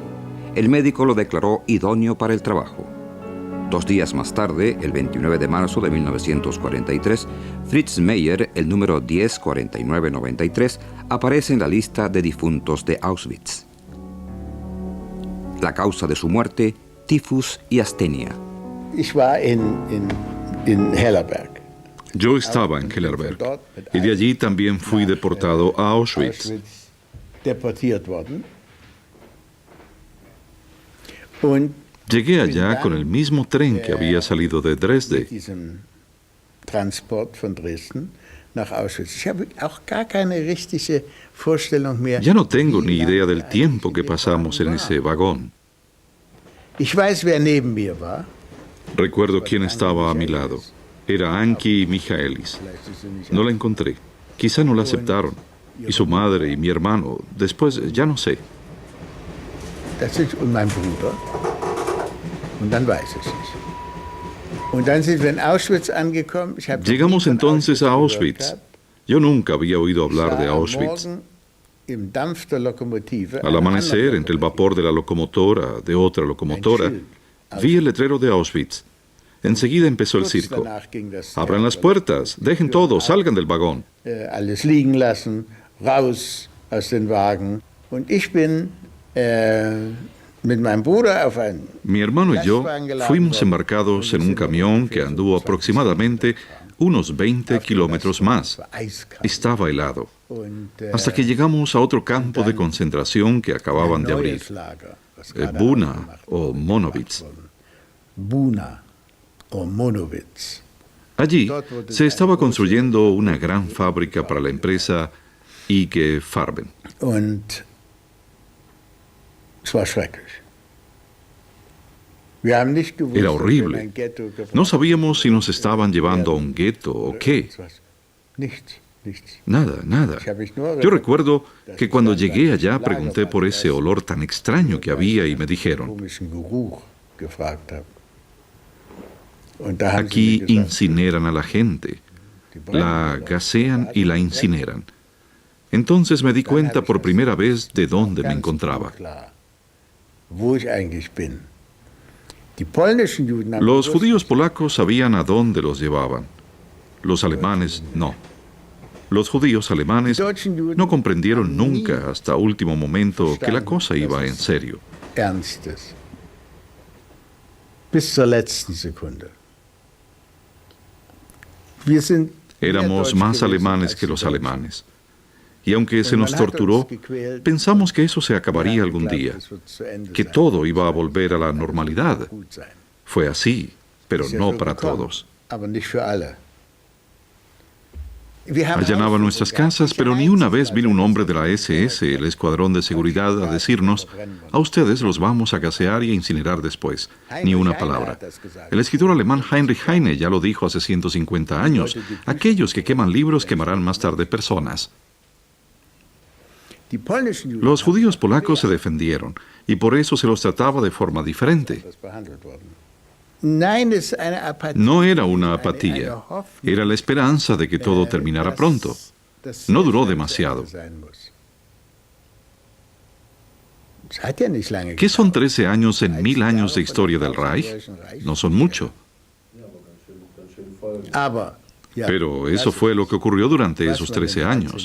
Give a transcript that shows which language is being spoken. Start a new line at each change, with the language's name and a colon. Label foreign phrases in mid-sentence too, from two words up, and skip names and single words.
Spanish: El médico lo declaró idóneo para el trabajo. 2 días más tarde, el 29 de marzo de 1943, Fritz Meyer, el número 104993, aparece en la lista de difuntos de Auschwitz. La causa de su muerte, tifus y astenia.
German: Ich war in Hellerberg.
Spanish: Yo estaba en Hellerberg y de allí también fui deportado a Auschwitz.
German: Deportiert worden.
Spanish: Llegué allá con el mismo tren que había salido de Dresde.
German: Diesem Transport von Dresden nach Auschwitz. Ich habe auch gar keine richtige Vorstellung mehr.
Spanish: Ya no tengo ni idea del tiempo que pasamos en ese vagón.
German: Ich weiß, wer neben mir war.
Spanish: Recuerdo quién estaba a mi lado. Era Anki Michaelis. No la encontré. Quizá no la aceptaron. Y su madre y mi hermano. Después, ya no sé.
German: Das ist mein Bruder. Und dann weiß ich nicht. Und dann sind wir in Auschwitz angekommen.
Spanish: Llegamos entonces a Auschwitz. Yo nunca había oído hablar de Auschwitz. Al amanecer, entre el vapor de la locomotora, de otra locomotora, vi el letrero de Auschwitz. Enseguida empezó el circo. Abran las puertas, dejen todo, salgan del vagón.
German: Alles liegen lassen, raus aus den Wagen. Und ich bin mit meinem Bruder auf ein
Spanish: Mi hermano y yo fuimos embarcados en un camión que anduvo aproximadamente unos 20 kilómetros más. Estaba helado. Hasta que llegamos a otro campo de concentración que acababan de abrir. Buna o Monowitz. Buna o Monowitz. Allí se estaba construyendo una gran fábrica para la empresa IG Farben.
German: Und es war schrecklich. Wir haben nicht gewusst,
Spanish: Era horrible. No sabíamos si nos estaban llevando a un gueto o qué.
German: Nichts, nichts.
Spanish: Nada, nada. Yo recuerdo que cuando llegué allá pregunté por ese olor tan extraño que había y me dijeron,
German: Komischen Geruch gefragt habe. Und da haben
Spanish: aquí
German: sie mir gesagt,
Spanish: incineran a la gente, la gasean y la incineran. Entonces me di cuenta por primera vez de dónde me encontraba.
German: klar, wo ich eigentlich bin. Die polnischen Juden haben
Spanish: Los
German: gewusst,
Spanish: judíos polacos sabían a dónde los llevaban. Los alemanes no. Los judíos alemanes no comprendieron nunca hasta último momento que la cosa iba en serio.
German: Ernstes. Bis zur letzten Sekunde. Wir sind
Spanish: Éramos más alemanes que los alemanes. Y aunque se nos torturó, pensamos que eso se acabaría algún día, que todo iba a volver a la normalidad. Fue así, pero no para todos.
German: Aber nicht für alle.
Spanish: Allanaban nuestras casas, pero ni una vez vino un hombre de la SS, el Escuadrón de Seguridad, a decirnos, a ustedes los vamos a gasear y a incinerar después. Ni una palabra. El escritor alemán Heinrich Heine ya lo dijo hace 150 años. Aquellos que queman libros quemarán más tarde personas.
German: Die polnischen Juden
Spanish: Los judíos polacos se defendieron, y por eso se los trataba de forma diferente.
German: behandelt worden. Nein, es ist eine Apathie.
Spanish: No era una apatía, era la esperanza de que todo terminara pronto. No duró demasiado. ¿Qué son 13 años en 1000 años de historia del Reich? No son mucho. Pero eso fue lo que ocurrió durante esos 13 años.